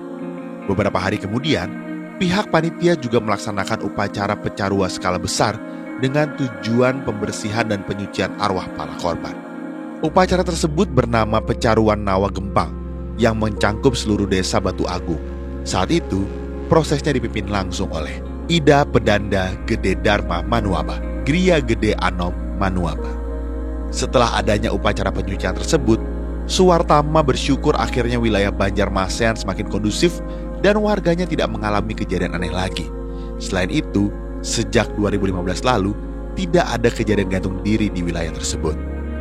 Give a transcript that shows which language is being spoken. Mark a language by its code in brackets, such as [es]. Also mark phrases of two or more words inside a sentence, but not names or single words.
[id] Beberapa hari kemudian, pihak panitia juga melaksanakan upacara pecarua skala besar dengan tujuan pembersihan dan penyucian arwah para korban. Upacara tersebut bernama Pecaruan Nawa Gempang yang mencangkup seluruh desa Batu Agung. Saat itu, prosesnya dipimpin langsung oleh Ida Pedanda Gede Dharma Manuaba, Gria Gede Anom Manuaba. Setelah adanya upacara penyucian tersebut, Suwartama bersyukur akhirnya wilayah Banjarmasean semakin kondusif dan warganya tidak mengalami kejadian aneh lagi. Selain itu, sejak 2015 lalu, tidak ada kejadian gantung diri di wilayah tersebut.